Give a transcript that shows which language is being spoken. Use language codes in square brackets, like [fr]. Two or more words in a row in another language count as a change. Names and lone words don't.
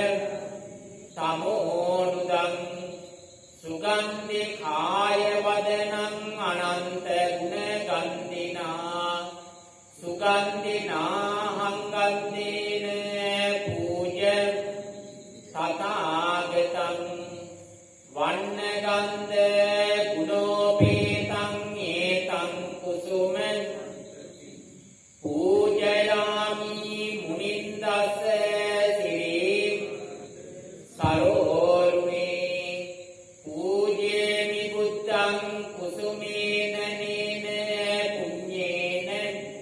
[pi] තමෝනුදං සුගන්ධි කාය වදනං අනන්ත ගුණ ගන්ධිනා සුගන්ධිනා හංගන්ධේන පූජ තථාගතං වන්න ගන්ධ ගුණෝපේතං ඒතං කුසුම පූජයාමි මුනින්දස්ස සිරේ සරෝරුනේ පූජේමි බුද්ධං කුසුමේන නේන පුඤ්ඤේන